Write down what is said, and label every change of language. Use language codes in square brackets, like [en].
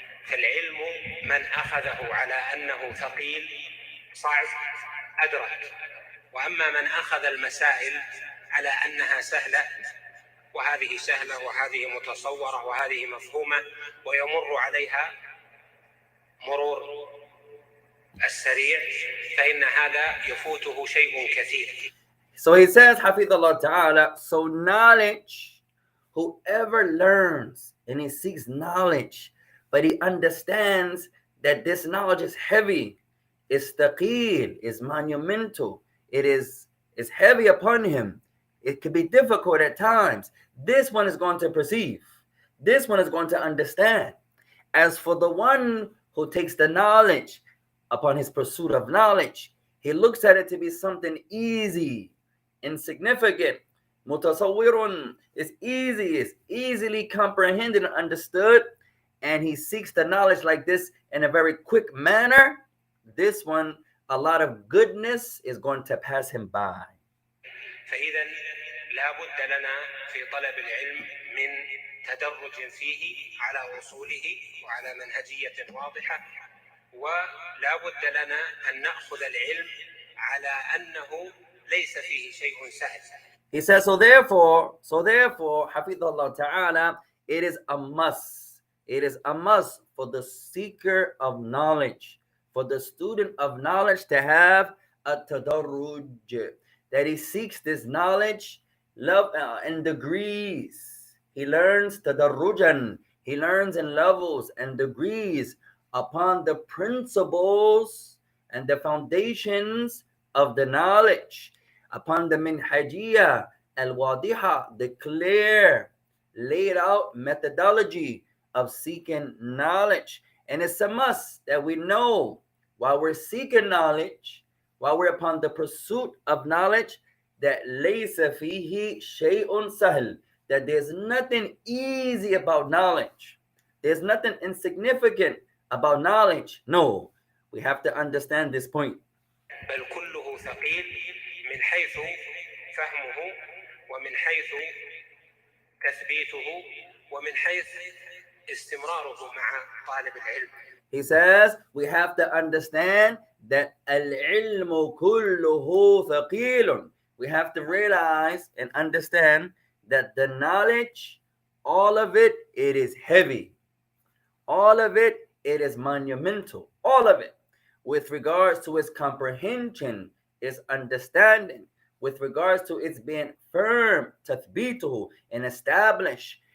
[ar] فالعلم من أخذه على أنه ثقيل صعب أدرك وأما من أخذ المسائل على أنها سهلة وهذه سهلة وهذه متصورة وهذه مفهومة ويمر عليها مرور السريع فإن هذا يفوته شيء كثير. [en] So he says, Hafidhullah Ta'ala, so knowledge, whoever learns and he seeks knowledge, but he understands that this knowledge is heavy, is taqeel, is monumental, it is heavy upon him, it could be difficult at times. This one is going to perceive, this one is going to understand. As for the one who takes the knowledge upon his pursuit of knowledge, he looks at it to be something easy, insignificant. Mutasawwirun is easy, is easily comprehended and understood, and he seeks the knowledge like this in a very quick manner. This one, a lot of goodness is going to pass him by. [ar] فإذا لا بد لنا في طلب العلم من تدرج فيه على أصوله وعلى منهجية واضحة ولا بد لنا أن نأخذ العلم على أنه ليس فيه شيء سهل. [en] He says, so therefore, Hafidhullah Ta'ala, it is a must for the seeker of knowledge, for the student of knowledge to have a tadarruj, that he seeks this knowledge in degrees. He learns tadarrujan, he learns in levels and degrees upon the principles and the foundations of the knowledge, upon the [ar] minhajiyah al-wadiha, [en] the clear, laid out methodology of seeking knowledge. And it's a must that we know while we're seeking knowledge, while we're upon the pursuit of knowledge, that [ar] laysa fihi shay'un sahl, [en] that there's nothing easy about knowledge. There's nothing insignificant about knowledge. No, we have to understand this point. [ar] بل كله ثقيل من حيث فهمه ومن حيث تثبيته ومن حيث استمراره مع طالب العلم. [en] He says we have to understand that [ar] al-ilmu kulluhu thaqilun. [en] we have to realize and understand that the knowledge, all of it, it is heavy. All of it, it is monumental. All of it. With regards to its comprehension, its understanding, with regards to its being firm, tathbituhu, and established.